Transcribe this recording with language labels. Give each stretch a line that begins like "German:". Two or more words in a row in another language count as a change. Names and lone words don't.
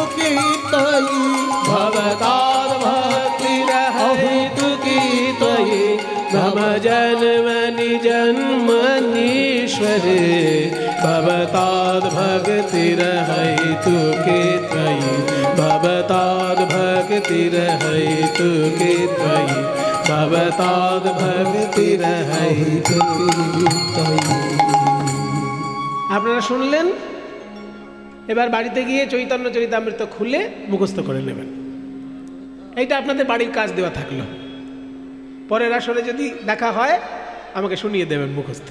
Sanskrit: কে ত্বয়ি ভবতাদ ভক্তিরহৈতু কে ত্বয়ি মম জন্মনি জন্মনীশ্বরে ভবতাদ ভক্তিরহৈতু কে ত্বয়ি ভবতাদ ভক্তিরহৈতু কে ত্বয়ি ভবতাদ ভক্তিরহৈতু কে ত্বয়ি।
Bangla: আপনারা শুনলেন, এবার বাড়িতে গিয়ে চৈতন্য চরিতামৃত খুলে মুখস্থ করে নেবেন। এইটা আপনাদের বাড়ির কাজ দেওয়া থাকলো। পরের আসরে যদি দেখা হয় আমাকে শুনিয়ে দেবেন মুখস্থ।